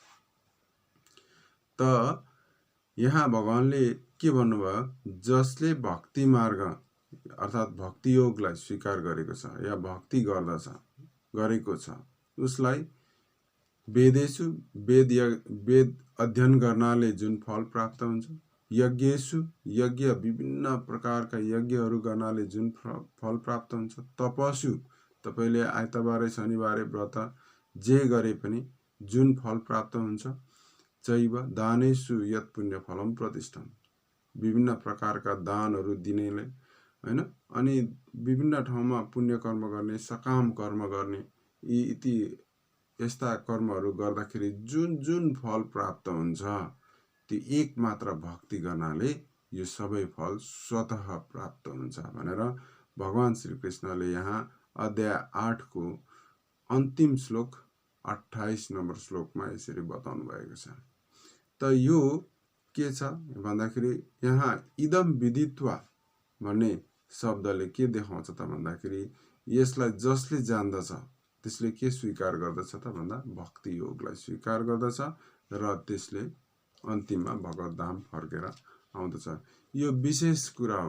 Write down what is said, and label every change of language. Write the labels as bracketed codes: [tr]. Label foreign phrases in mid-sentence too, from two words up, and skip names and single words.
[ne] त यहाँ भगवानले के भन्नुभयो, जसले भक्ति मार्ग अर्थात् भक्ति योगलाई स्वीकार गरेको छ या भक्ति गरेको छ उसलाई वेदेषु वेद अध्ययन गर्नाले जुन फल प्राप्त हुन्छ, यज्ञेषु यज्ञ विभिन्न प्रकारका यज्ञहरू गर्नाले जुन फल प्राप्त हुन्छ, तपस्सु तपाईले आइतबारे शनिबारे व्रत जे गरे पनि जुन फल प्राप्त हुन्छ, [sa] चैव दानेषु यत् पुण्य फलम प्रतिष्ठम [ne] विभिन्न प्रकारका दानहरू दिनेले, हैन, अनि विभिन्न ठाउँमा पुण्य कर्म गर्ने, सकाम कर्म गर्ने, यी यस्ता कर्महरू गर्दाखेरि जुन जुन फल प्राप्त हुन्छ त्यो एक मात्र भक्ति गर्नाले यो सबै फल स्वतः प्राप्त हुन्छ भनेर भगवान श्री कृष्णले यहाँ अध्याय 8 को अन्तिम श्लोक 28 नम्बर श्लोकमा यसरी बताउनु भएको छ। त यो के छ भन्दाखेरि यहाँ [sa] इदम विदित्वा [ne] भन्ने शब्दले के देखाउँछ त भन्दाखेरि यसलाई जसले जान्दछ त्यसले के स्वीकार गर्दछ त भन्दा भक्ति योगलाई स्वीकार गर्दछ र त्यसले अन्तिममा भगवत धाम फर्केर आउँदछ। यो विशेष कुरा हो।